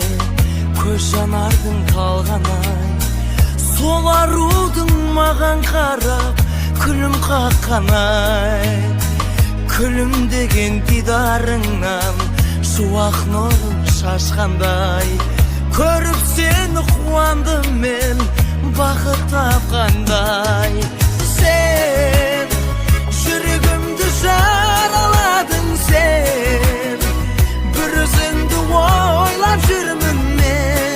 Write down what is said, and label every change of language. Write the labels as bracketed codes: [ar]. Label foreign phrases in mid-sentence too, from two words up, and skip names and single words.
[kk] көз жанардың талғанай, сол арудың маған қарап күлім қаққанай. Күлімдеген дидарыңнан шуақ нұрын şaşqanday. [uz] Ko'rib seni quvondim men baxit topganday. Sen yuragimni jaralading sen, bir o'zingni o'ylab yurman men.